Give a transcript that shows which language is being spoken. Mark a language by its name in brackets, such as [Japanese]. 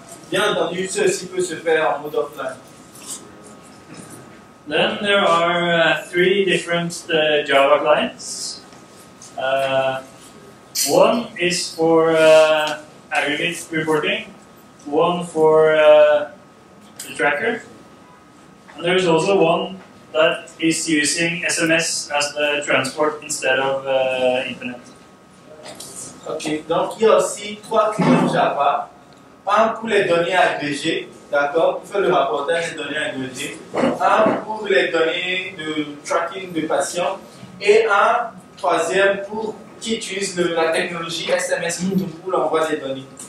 [French] Bien entendu, ceci peut se faire en mode offline. [English] Then there are three different Java clients. One is for aggregate reporting, one for the tracker, and there is also one that is using SMS as the transport instead of Internet. [French] Ok, donc il y a aussi 3 clients Java. Un pour les données agrégées, d'accord, pour faire le rapportage des données agrégées. Un pour les données de tracking de patients. Et un troisième qui utilise la technologie SMS pour l'envoi des données.